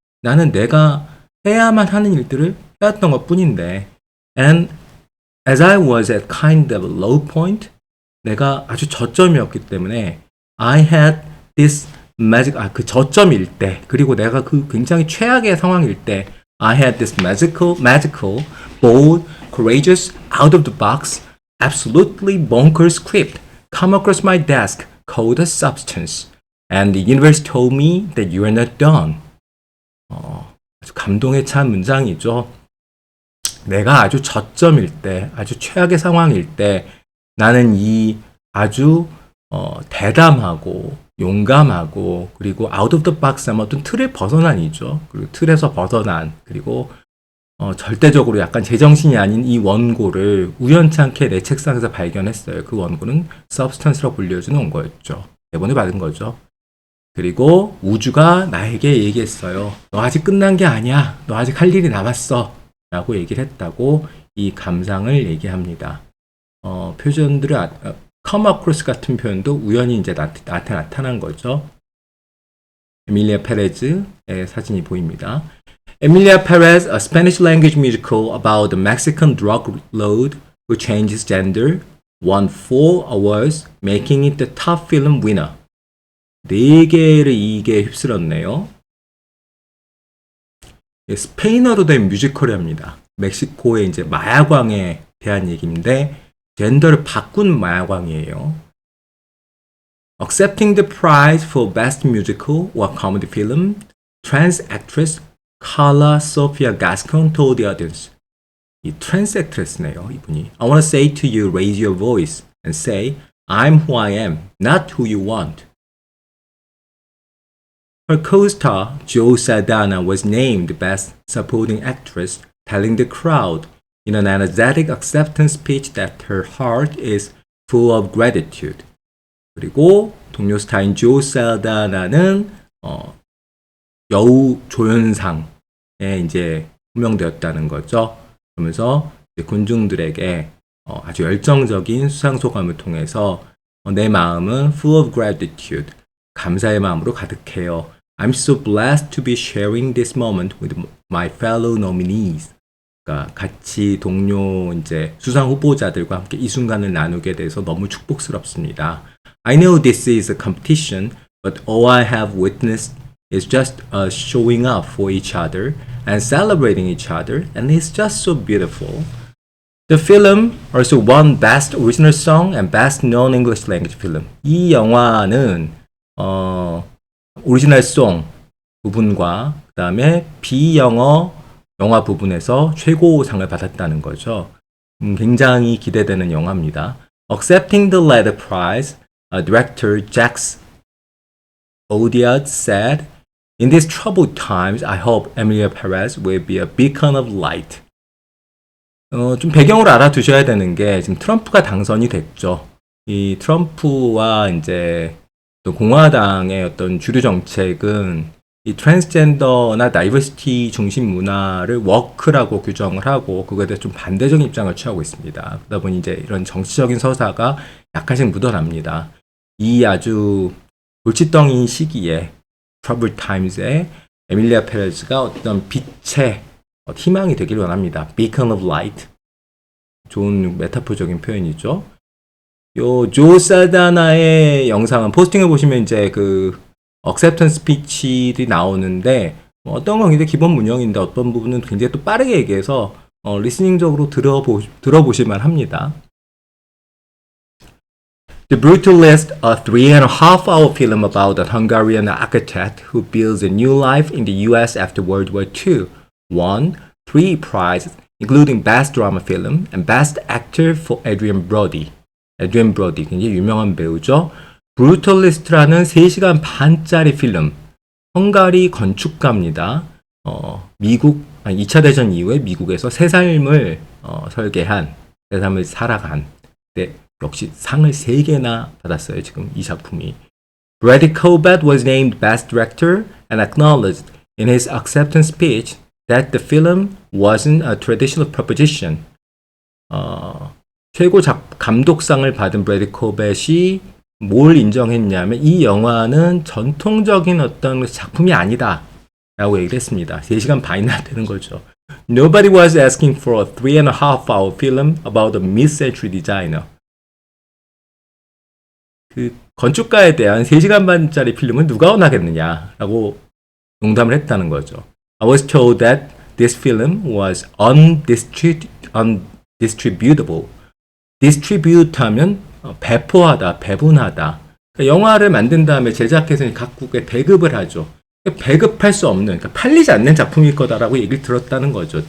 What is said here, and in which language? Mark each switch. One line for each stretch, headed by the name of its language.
Korean: 나는 내가 해야만 하는 일들을 해왔던 것 뿐인데
English: and as I was at kind of a low point
Korean: 내가 아주 저점이었기 때문에
English: I had this magic
Korean: 그 저점일 때 그리고 내가 그 굉장히 최악의 상황일 때
English: I had this magical, bold, courageous, out of the box, absolutely bonkers script come across my desk called a substance and the universe told me that you are not done.
Korean: 아주 감동에 찬 문장이죠. 내가 아주 저점일 때, 아주 최악의 상황일 때 나는 이 아주 대담하고 용감하고 그리고
English: out of the box
Korean: 하면 어떤 틀을 벗어난이죠. 그리고 틀에서 벗어난 그리고 절대적으로 약간 제정신이 아닌 이 원고를 우연찮게 내 책상에서 발견했어요. 그 원고는 substance라고 불려주는 원고였죠. 대본을 받은 거죠. 그리고 우주가 나에게 얘기했어요. 너 아직 끝난 게 아니야. 너 아직 할 일이 남았어. 라고 얘기를 했다고 이 감상을 얘기합니다. 표현들을 come across 같은 표현도 우연히 이제 나타난 거죠. 에밀리아 페레즈의 사진이 보입니다.
English: Emilia Perez, a Spanish language musical about the Mexican drug lord who changes gender, won 4 awards, making it the top film winner.
Korean: 4개를 이게 휩쓸었네요. 스페인어로 된 뮤지컬이랍니다. 멕시코의 이제 마야광에 대한 얘기인데 젠더를 바꾼 마야광이에요.
English: Accepting the prize for Best Musical or Comedy Film, trans actress Carla Sofia Gascon told the audience.
Korean: 이 trans actress네요, 이분이.
English: I want to say to you, raise your voice and say, I'm who I am, not who you want. Her co-star, Joe Saldana, was named Best Supporting Actress, telling the crowd in an energetic acceptance speech that her heart is full of gratitude.
Korean: 그리고 동료 스타인 조 살다나는 여우 조연상에 이제 호명되었다는 거죠. 그러면서 군중들에게 아주 열정적인 수상 소감을 통해서 내 마음은
English: full of gratitude,
Korean: 감사의 마음으로 가득해요.
English: I'm so blessed to be sharing this moment with my fellow nominees.
Korean: 그러니까 같이 동료 이제 수상 후보자들과 함께 이 순간을 나누게 돼서 너무 축복스럽습니다.
English: I know this is a competition, but all I have witnessed is just us showing up for each other and celebrating each other, and it's just so beautiful. The film also won Best Original Song and Best Non-English Language Film.
Korean: 이 영화는 오리지널 송 부분과 그 다음에 비영어 영화 부분에서 최고상을 받았다는 거죠. 굉장히 기대되는 영화입니다.
English: Accepting the latter prize, director Jacques Audiard said, "In these troubled times, I hope Emilia Perez will be a beacon of light."
Korean: 좀 배경으로 알아두셔야 되는 게 지금 트럼프가 당선이 됐죠. 이 트럼프와 이제 또 공화당의 어떤 주류 정책은 이 트랜스젠더나 다이버시티 중심 문화를 워크라고 규정을 하고 그거에 대해서 좀 반대적인 입장을 취하고 있습니다. 그러다 보니 이제 이런 정치적인 서사가 약간씩 묻어납니다. 이 아주 골칫덩이 시기에 Troubled Times에 에밀리아 페레즈가 어떤 빛의 희망이 되길 원합니다.
English: Beacon of Light.
Korean: 좋은 메타포적인 표현이죠. 요 조 살다나의 영상은 포스팅을 보시면 이제 그 acceptance speech들이 나오는데 어떤 건 굉장히 기본 문형인데 어떤 부분은 굉장히 또 빠르게 얘기해서 리스닝적으로 들어보실만 합니다.
English: The Brutalist, a 3.5-hour film about a Hungarian architect who builds a new life in the US after World War II, won 3 prizes, including Best Drama Film and Best Actor for Adrian Brody.
Korean: Adrian Brody, 굉장히 유명한 배우죠. 브루털리스트라는 3시간 반짜리 필름, 헝가리 건축가입니다. 미국, 2차 대전 이후에 미국에서 새 삶을 설계한, 새 삶을 살아간, 네, 역시 상을 3개나 받았어요, 지금 이 작품이.
English: Brady Corbett was named Best Director and acknowledged in his acceptance speech that the film wasn't a traditional proposition.
Korean: 최고 감독상을 받은 브래디 코벳이 뭘 인정했냐면 이 영화는 전통적인 어떤 작품이 아니다 라고 얘기를 했습니다. 3시간 반이나 되는 거죠.
English: Nobody was asking for a 3.5-hour film about a mid-century designer.
Korean: 그 건축가에 대한 3시간 반짜리 필름은 누가 원하겠느냐 라고 농담을 했다는 거죠.
English: I was told that this film was undistributable.
Korean: distribute 하면 배포하다, 배분하다. 그러니까 영화를 만든 다음에 제작회사는 각국에 배급을 하죠. 배급할 수 없는, 그러니까 팔리지 않는 작품일 거다라고 얘기를 들었다는 거죠.